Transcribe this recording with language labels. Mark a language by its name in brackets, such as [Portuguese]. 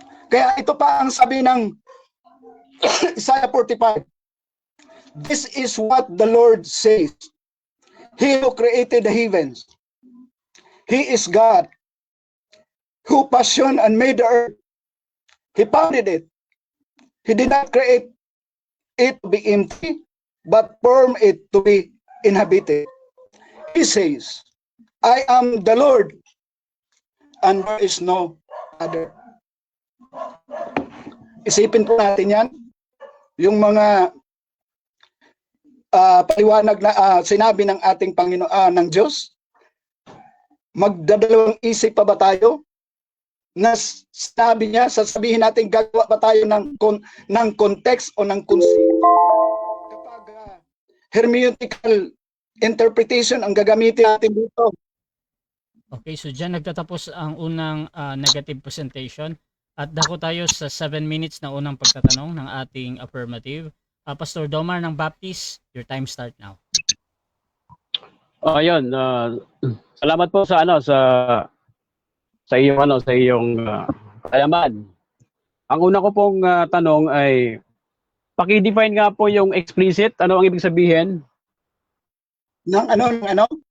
[Filipino] Kaya ito pa ang sabi ng Isaiah 45. [English] This is what the Lord says. He who created the heavens. He is God who fashioned and made the earth. He founded it. He did not create it to be empty, but form it to be inhabited. He says, I am the Lord, and there is no other. [Filipino] Isipin po natin yan, yung mga paliwanag na sinabi ng ating Panginoon, ng Diyos. Magdadalawang isip pa ba tayo? Na sabi niya, sasabihin natin gagawa pa tayo ng context o ng konsepto. Kapag hermeneutical interpretation ang gagamitin natin dito. Okay, so dyan nagtatapos ang unang negative presentation at dako tayo sa 7 minutes na unang pagtatanong ng ating affirmative. [English] Pastor Domar ng Baptist, your time start now. [Filipino] Ayun, salamat po sa iyong kaalaman. Ang una ko pong tanong ay paki-define nga po yung explicit. Ano ang ibig sabihin? ng ano,